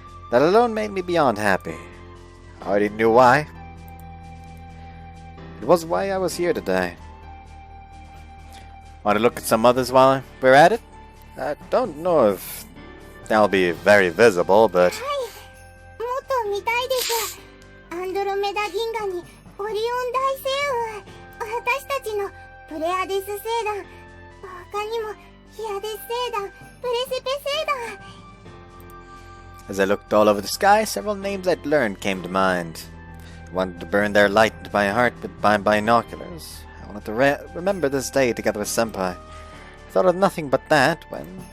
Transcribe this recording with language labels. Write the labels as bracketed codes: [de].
[en] That alone made me beyond happy. I already knew why. It was why I was here today. Want to look at some others while we're at it? I don't know if they'll be very visible, but... [ja] はい。もっと見たいです。アンドロメダ銀河にオリオン大星雲。私たちのプレアデス星団。他にもヒアデス星団、プレセペ星団。 [en] As I looked all over the sky, several names I'd learned came to mind. I wanted to burn their light into my heart with my binoculars. I wanted to remember this day together with Senpai. I thought of nothing but that when...